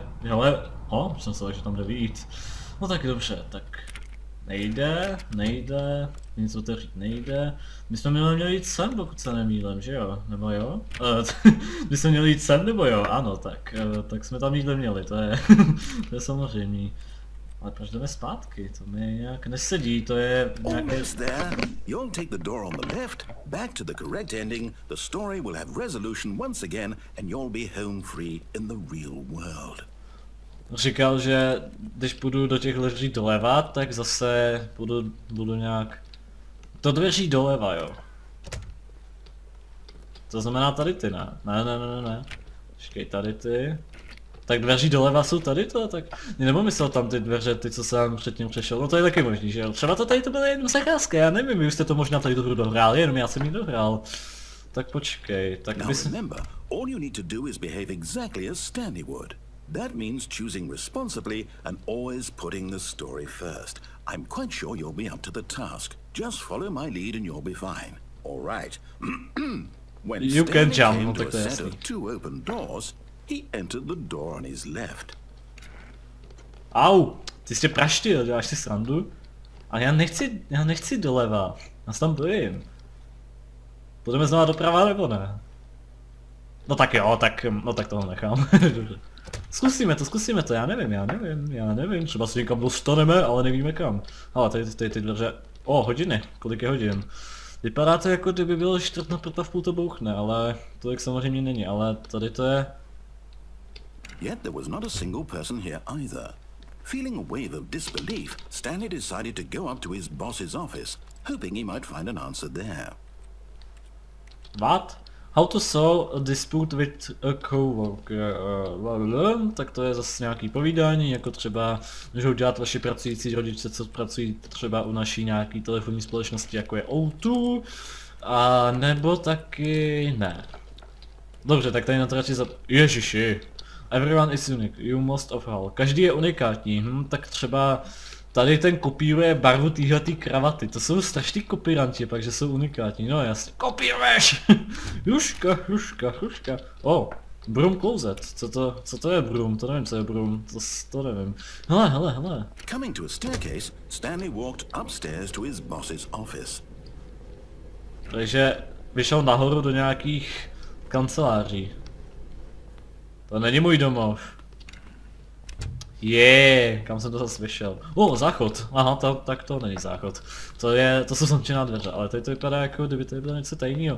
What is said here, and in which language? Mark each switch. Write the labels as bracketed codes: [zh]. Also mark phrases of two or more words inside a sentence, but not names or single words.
[cs] Hele, už jsem se že tam jde vyjít. No tak dobře, tak nejde, nic otevřít nejde. My jsme měli jít sem, pokud se nemýlím, že jo? Nebo jo? My jsme měli jít sem, nebo jo? Ano, tak jsme tam nikde měli, to je samozřejmě. Ale proč jdeme zpátky? To mi nějak nesedí, to je nějaké... [en] You'll take the door on the left, back to the correct ending, the story will have resolution once again and you'll be home free in the real world. [cs] Říkal, že když půjdu do těch dveří doleva, tak zase budu nějak... To dveří doleva, jo. To znamená tady ty, ne? Ne. Počkej, tady ty. Tak dveří doleva jsou tady to, tak nebo myslel tam ty dveře, ty co jsem předtím přešel, no to je taky možný, že jo. Třeba to tady to byla jenom zakázka, já nevím, vy už jste to možná tady tu hru dohráli, jenom já jsem ji dohrál. Tak počkej, tak bys... [en] Remember, all you need to do is behave exactly as Stanley would. That means choosing responsibly and always putting the story first. I'm quite sure you'll be up to the task. Just follow my lead and you'll be fine. All right. When You can Stanley jump, came [cs] no, [en] to a [cs] tak [en] set [cs] to je [en] of two open doors, he entered the door on his left. [cs] Au, ty jsi praštil, děláš si srandu? Ale já nechci doleva, já se tam bojím. Budeme znova doprava nebo ne? No tak jo, tak toho nechám. zkusíme to, já nevím, třeba si někam dostaneme, ale nevíme kam. Ale tady ty dveře, hodiny, kolik je hodin? Vypadá to jako kdyby bylo 4:45 v půl to bouchne, ale to jak samozřejmě není, ale tady to je... [en] Yet there was not a single person here either. Feeling a wave of disbelief, Stanley decided to go up to his boss's office, hoping he might find an answer there. What? How to solve a dispute with a coworker? [cs] Tak to je zase nějaký povídání, jako třeba můžou dělat vaši pracující rodiče, co pracují třeba u naší nějaký telefonní společnosti, jako je O2, a nebo taky ne. Dobře, tak tady na to radši Ježiši. [en] Everyone is unique, you must of all. [cs] Každý je unikátní, tak třeba tady ten kopíruje barvu téhletý kravaty, to jsou strašný kopíranti, pak že jsou unikátní, no jasně, kopíruješ! Hruška. [en] Broom closet, [cs] co to je broom, to nevím co je broom, to nevím. Hele. [en] Coming to a staircase, Stanley walked upstairs to his boss's office. [cs] Takže vyšel nahoru do nějakých kanceláří. To není můj domov. Kam jsem to zase vyšel? Záchod. Aha, tak to není záchod. To jsou zamčená dveře, ale tady to vypadá jako kdyby to bylo něco tajného.